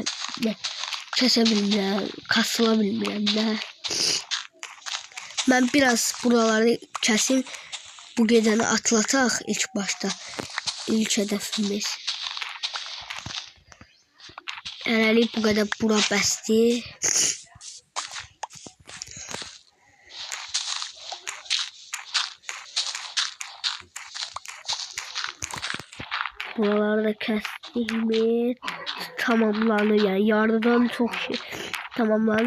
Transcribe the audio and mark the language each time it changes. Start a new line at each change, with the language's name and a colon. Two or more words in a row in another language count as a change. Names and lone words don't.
Azerbaijani: Kəsə bilmirəm, kasıla bilmirəm də. Mən biraz buraları kəsim. Bu gecəni atlataq ilk başda. İlk hədəfimiz. Hələlik bu qədər bura bəsdir.
Turkish: Buralarda kestiğimiz tamamlanır. Yani yarıdan çok şey tamamlanır.